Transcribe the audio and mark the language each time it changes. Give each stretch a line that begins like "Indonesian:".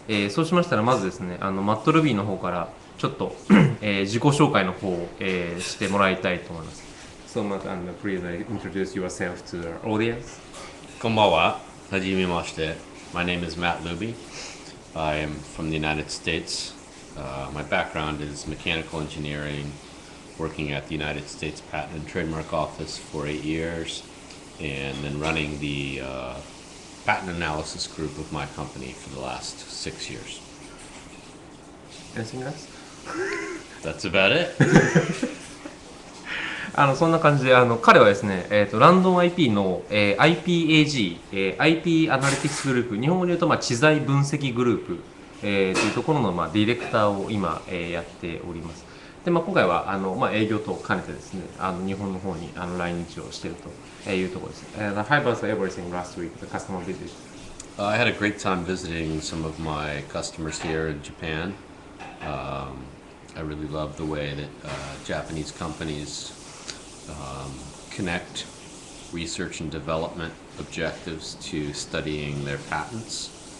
Japanese: そうしましたらまずですね、マット・ルビーの方からちょっと、自己紹介の方を、してもらいたいと思います。
English: So Matt, please introduce yourself to the audience.
Japanese: Konbawa. Hajimemashite.
English: My name is Matt Luby. I am from the United States. My background is mechanical engineering, working at the United States Patent and Trademark Office for 8 years, and then running the patent analysis group of my company for the last 6 years. Anything else? That's about it.
Japanese: そんな感じで彼はですね、ランドン IP の、IPAG、IP アナリティクスグループ、日本語で言うと、知財分析グループ、というところの、ディレクターを今、やっております。で、今回は営業等を兼ねてですね、日本の方に来日をしているというところです。
English: How about everything last week, the customer visit? I had a great time visiting some of my customers here in Japan. I really love the way that Japanese companies connect research and development objectives to studying their patents.